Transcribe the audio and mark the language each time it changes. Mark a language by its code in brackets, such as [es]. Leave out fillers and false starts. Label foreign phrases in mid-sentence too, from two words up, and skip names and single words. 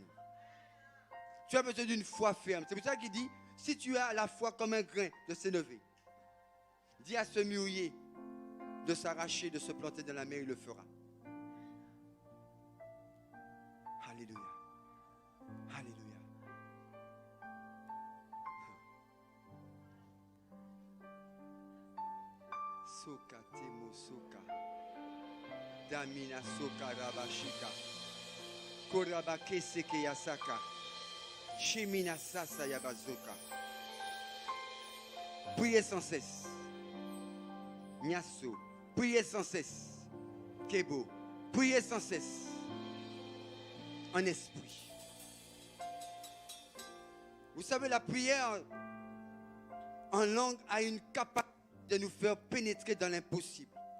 [fr] Tu as besoin d'une foi ferme. C'est pour ça qu'il dit, si tu as la foi comme un grain de s'élever, dis à ce mûrier de s'arracher, de se planter dans la mer, il le fera. Alléluia. Alléluia. Soka temo soka. Damina soka rabashika. Korabake seke yasaka. Shemina sasa yabazoka. Priez sans cesse. Nyasso. Priez sans cesse. Kebo. Priez sans cesse. En esprit. Vous savez, la prière en langue a une capacité de nous faire pénétrer dans l'impossible.